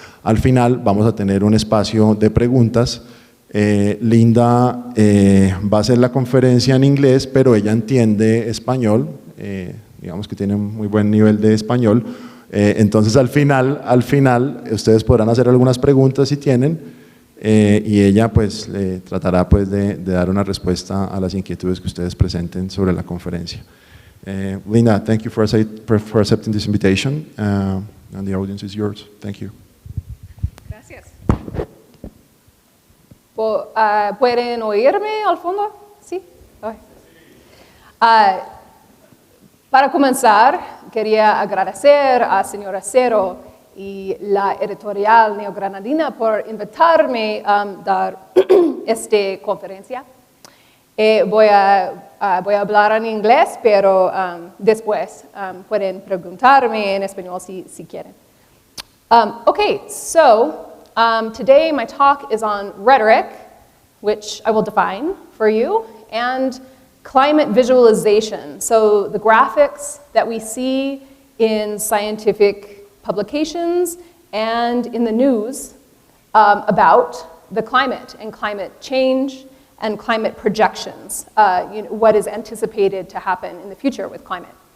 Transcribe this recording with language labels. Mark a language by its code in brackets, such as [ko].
[es] Al final vamos a tener un espacio de preguntas. Lynda va a hacer la conferencia en inglés, pero ella entiende español, digamos que tiene un muy buen nivel de español. Entonces al final ustedes podrán hacer algunas preguntas si tienen, y ella pues tratará pues de dar una respuesta a las inquietudes que ustedes presenten sobre la conferencia. [en] Lynda, thank you for accepting this invitation, and the audience is yours. Thank you. [es] Gracias. ¿Pueden oírme al fondo? Sí. Para comenzar, quería agradecer a señora Cero y la Editorial Neogranadina por invitarme a dar esta conferencia. Voy a hablar en inglés, pero después pueden preguntarme en español si quieren. [en] Okay, so today my talk is on rhetoric, which I will define for you, and climate visualization, so the graphics that we see in scientific publications and in the news about the climate and climate change and climate projections, what is anticipated to happen in the future with climate.